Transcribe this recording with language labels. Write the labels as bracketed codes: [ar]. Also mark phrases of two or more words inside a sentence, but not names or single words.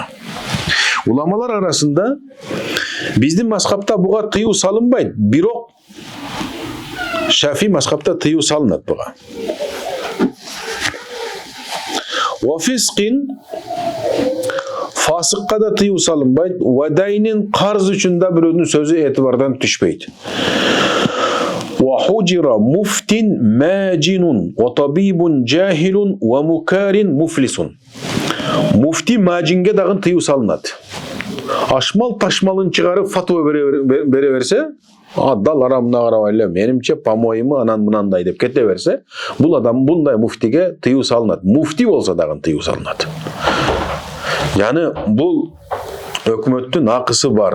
[ky] Уламалар арасында биздин мазхабта буга тыюу салынбайт, бирок Шафи мазхабта тыюу салынат буга. [ar] وفسق [ky] фасыкка да тыюу салынбайт, вадайнин карыз үчүн да бирөөнүн сөзү этибардан түшпөйт. [ar] وحجر مفت ماجن وطبيب جاهل ومكار مفلس. [ky] Муфти мажинге дагы тыюу салынат. Ашмал ташмалын чыгарып фатуа бере берсе, адал арамына карабай эле менимче по-моему анан мынандай деп кете берсе, бул адам мындай муфтиге тыюу салынат. Муфти болсо дагы тыюу салынат. Яны бул өкмөттүн акысы бар.